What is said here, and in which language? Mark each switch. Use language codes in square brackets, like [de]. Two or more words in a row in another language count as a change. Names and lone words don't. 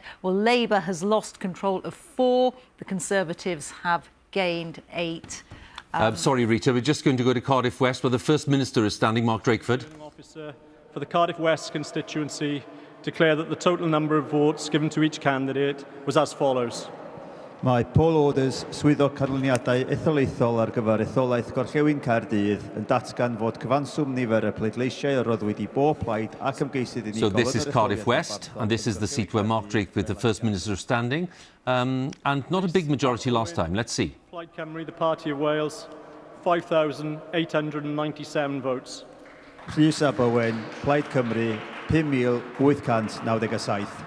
[en] Well, Labour has lost control of 4. The Conservatives have gained 8. Sorry, Reeta, we're just going to go to Cardiff West, where the First Minister is standing, Mark Drakeford. Officer for the Cardiff West constituency declare that the total number of votes given to each candidate was as follows. [cy] Mae Paul Orders, swyddog canlyniadau etholaethol ar gyfer etholaeth Gorllewin Caerdydd yn datgan fod cyfanswm nifer y pleidleisiau a roedd wedi bob plaid ac ymgeisydd unigol. [en] So this is Cardiff West, and this is the seat where Mark Drakeford, the First Minister, is standing. And not a big majority last time. Let's see. Plaid Cymru, the Party of Wales, 5,897 votes. Rhys a Bowen, Plaid Cymru, 5,897.